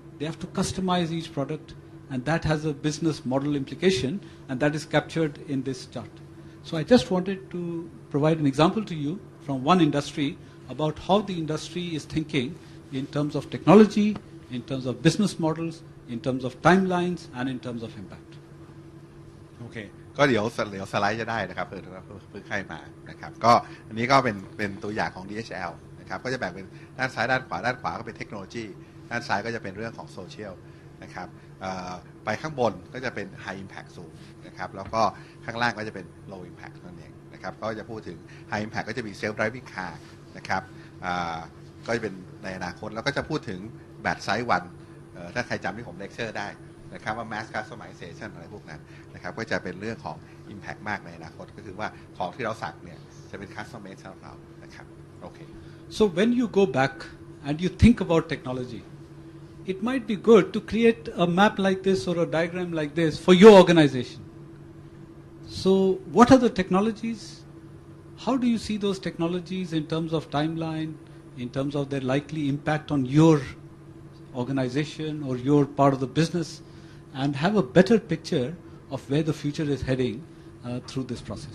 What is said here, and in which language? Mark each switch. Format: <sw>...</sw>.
<en>They have to customize each product, and that has a business model implication, and that is captured in this chart. So I just wanted to provide an example to you from one industry about how the industry is thinking in terms of technology, in terms of business models, in terms of timelines, and in terms of impact. Okay.</en> <th>ก็เดี๋ยวสไลด์จะได้นะครับเพื่อใครมานะครับก็อันนี้ก็เป็นตัวอย่างของ DHL นะครับก็จะแบ่งเป็นด้านซ้ายด้านขวาก็เป็นเทคโนโลยีด้านซ้ายก็จะเป็นเรื่องของโซเชียลนะครับไปข้างบนก็จะเป็น High Impact สูงนะครับแล้วก็ข้างล่างก็จะเป็น Low Impact นั่นเองนะครับก็จะพูดถึง High Impact ก็จะมี Self Driving Car นะครับ ก็จะเป็นในอนาคตแล้วก็จะพูดถึงแบตไซส์วันถ้าใครจำที่ผมเลคเชอร์ได้นะครับว่า mass customization อะไรพวกนั้นนะครับก็จะเป็นเรื่องของ impact มากในอนาคตก็คือว่าของที่เราสั่งเนี่ยจะเป็น custom made สำหรับเรานะครับโอเค</th> <en>So when you go back and you think about technology, it might be good to create a map like this or a diagram like this for your organization. So what are the technologies? How do you see those technologies in terms of timeline, in terms of their likely impact on your organization or your part of the business, and have a better picture of where the future is heading through this process.</en>